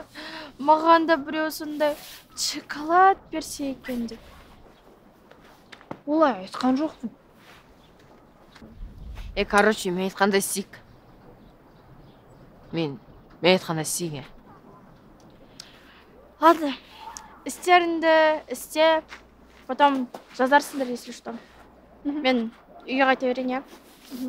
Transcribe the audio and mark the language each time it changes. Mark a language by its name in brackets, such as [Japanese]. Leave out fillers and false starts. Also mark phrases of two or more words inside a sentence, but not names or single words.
[Kazakh] Маған да біреу сондай шоколад берсе екен деп. Олай айтқан жоқпын. Короче, мен айтқанда істейік. Мен айтқанда істейік. Ладно, істеріңді істеп, потом жазарсыңдар, [Russian] если что. [Kazakh] Мен үйге қайта берейін, иә?